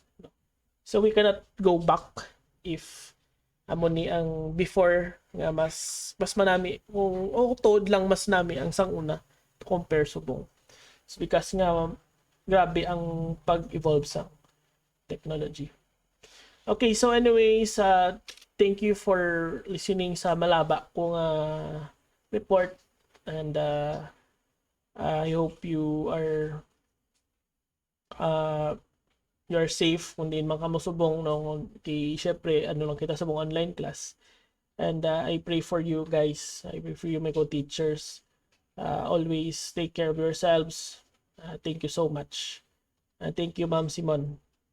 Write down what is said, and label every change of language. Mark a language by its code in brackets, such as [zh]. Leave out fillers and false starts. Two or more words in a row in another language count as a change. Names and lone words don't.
[en] So we cannot go back [hil] if amo ni ang before nga mas manami kung tod lang mas nami ang sanguna [en] to compare [hil] subong. [en] It's because [hil] nga grabe ang pag-evolve sa technology. [en] Okay, so anyways, thank you for listening [hil] sa malaba kong report, [en] and I hope you are safe [hil] kung din man kamo subong, no. Syempre ano lang kita subong [en] online class, and I pray for you guys, I pray for you my co-teachers. Always take care of yourselves. Thank you so much. Thank you Ma'am Simon.